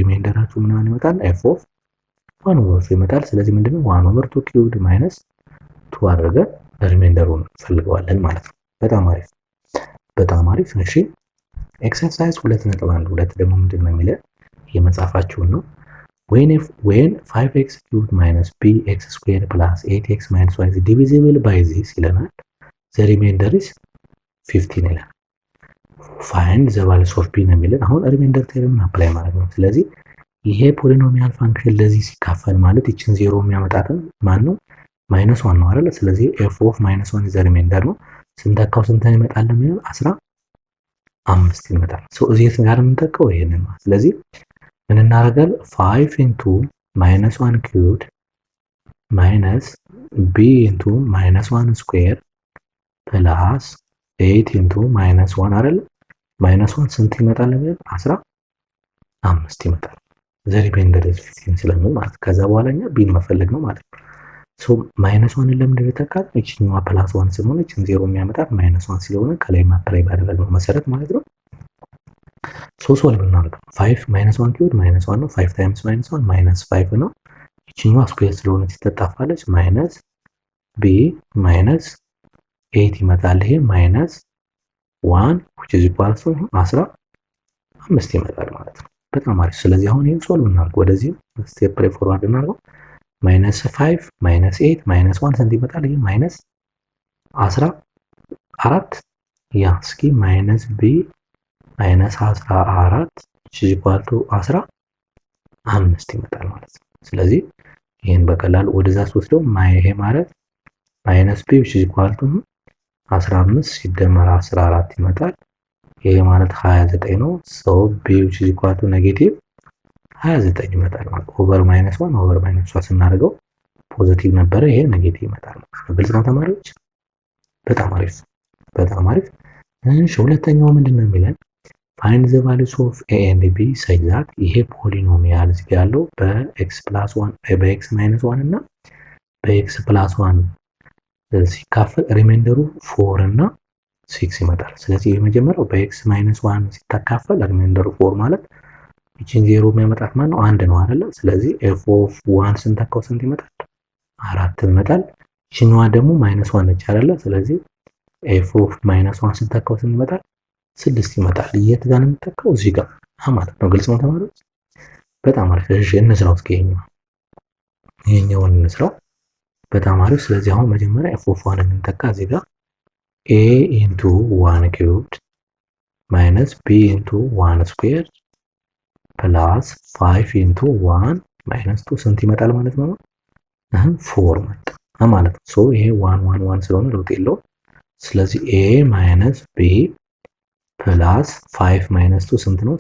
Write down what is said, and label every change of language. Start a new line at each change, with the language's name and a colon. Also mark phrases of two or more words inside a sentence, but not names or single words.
Amharic: ስለዚህ ሪሜንደራችሁ ምናምን ይመጣል
English: f of one over two
Amharic: ይመጣል። ስለዚህ ምንድነው
English: one over two cubed minus two
Amharic: አድርገን ሪሜንደሩን ፈልገዋለን ማለት ነው። በጣም አሪፍ በጣም አሪፍ። እሺ ኤክሰርሳይዝ 2.12 ደግሞ ምንድነው የሚለው የመጻፋችሁን ነው።
English: when 5x cubed minus bx squared plus 8x minus y is divisible by this
Amharic: ይለናል።
English: the remainder is 15
Amharic: ይላል።
English: find the values of b
Amharic: ነው የሚለን። አሁን
English: remainder theorem
Amharic: አፕላይ ማለት ነው። ስለዚህ ይሄ
English: polynomial function
Amharic: ለዚህ ሲካፈል ማለት ይችን ዜሮ የሚያመጣትን ማን ነው? ማይነስ ዋን ነው አይደል? ስለዚህ
English: f of minus 1 is the remainder
Amharic: ነው። ስንተካው ስንተን ይመጣል የሚለው 15 ይመጣል። እዚህ ጋር የምንተካው ይሄንን ነው። ስለዚህ ምን እናደርጋለን?
English: 5 into minus 1 cubed minus b into minus 1 square plus 8 into minus 1 አይደል? minus 1
Amharic: ስንት ይመጣል የሚለው 15 ይመጣል።
English: the remainder is 15
Amharic: ስለምን ማለት ከዛ በኋላ እኛ ቢን መፈለግ ነው ማለት ነው። ማይነስ 1 ለምን እንደተካል እቺኛዋ ፕላስ 1 ስለሆነ እቺን ዜሮ የሚያመጣት ማይነስ 1 ስለሆነ ከላይ ማፕላይ ባደረግነው መሰረት ማለት ነው። ሶልቭ እናደርገው
English: 5 minus 1 cubed minus 1
Amharic: ነው።
English: 5 times minus 1 minus 5
Amharic: ነው። እቺኛዋ ስኩዌር ስለሆነ ትጠጣፋለች።
English: minus b minus 8
Amharic: ይመጣል። ይሄ
English: minus 1 which is equal to 15
Amharic: ይመጣል ማለት ነው። በጣም አሪፍ። ስለዚህ አሁን ይሄን ሶልቭ እናድርገው። ወደዚህ ስቴፕ ላይ ፎርዋርድ እናድርገው።
English: minus 5 minus 8 minus 1
Amharic: ስንት ይመጣል? ይሄ ማይነስ 14 ያ እስኪ
English: minus b minus 14 which is equal to 15
Amharic: ይመጣል ማለት ነው። ስለዚህ ይሄን በቀላሉ ወደዛ ወስደው ይሄ ማለት
English: minus b which is equal to 15
Amharic: ሲደመር 14 ይመጣል። ይሄ ማለት 29 ነው።
English: b which is equal to negative 29
Amharic: ይመጣል ማለት
English: over minus 1 over minus 1
Amharic: ስናደርገው ፖዚቲቭ ነበረ። ይሄ ኔጌቲቭ ይመጣል ማለት ነው። ግልጽ ነው ተማሪዎች? በጣም አሪፍ በጣም አሪፍ። እሺ ሁለተኛው ምንድነው የሚለን?
English: find the values of a and b such that
Amharic: ይሄ ፖሊኖሚያል እዚህ ጋር ያለው በx + 1 በx - 1 እና በx + 1 ሲካፈል ሪሜንደሩ 4 እና 6 ይመጣል። ስለዚህ የመጀመሪያው በx - 1 ሲተካፈል ሪሜንደሩ 4 ማለት ይቺን ዜሮ የሚያመጣት ማን ነው? አንድ ነው አይደለ? ስለዚህ
English: f of 1
Amharic: ስንተካው ስንት ይመጣል? 4 ይመጣል። ይቺኛዋ ደግሞ -1 ነች አይደለ? ስለዚህ
English: f of -1
Amharic: ስንተካው ስንት ይመጣል? 6 ይመጣል። የት ጋር ነው የምትተካው? እዚህ ጋር ማለት ነው። ግልጽ ነው ተማሪዎች? በጣም አሪፍ። እሺ እንስራው እስኪ ይሄኛውን እንስራው። በጣም አሪፍ። ስለዚህ አሁን መጀመሪያ
English: f of 1
Amharic: እንተካ እዚህ ጋር
English: a into 1 cubed minus b into 1 square plus 5 into 1 minus 2
Amharic: ስንት ይመጣል ማለት ነው? 4 መጣ ማለት ነው። ሶ ይሄ 1 1 1 ስለሆነ ለውጥ የለውም። ስለዚህ
English: a minus b plus 5 minus 2
Amharic: ስንት ነው?